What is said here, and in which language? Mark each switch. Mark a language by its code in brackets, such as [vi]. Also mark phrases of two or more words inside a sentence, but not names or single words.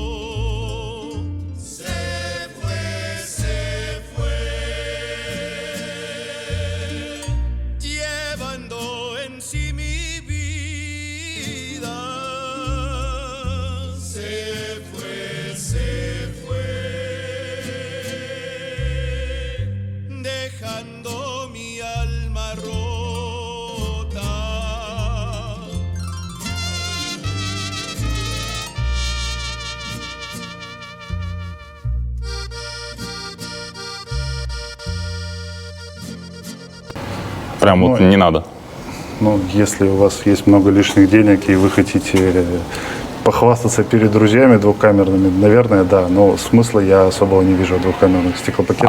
[es] Se fue, llevando en sí mi vida. Se fue, dejando mi alma rota. [ru] Прям вот не надо. Ну, если у вас есть много лишних денег и вы хотите похвастаться перед друзьями двухкамерными, наверное, да, но смысла я особого не вижу в двухкамерных стеклопакетах.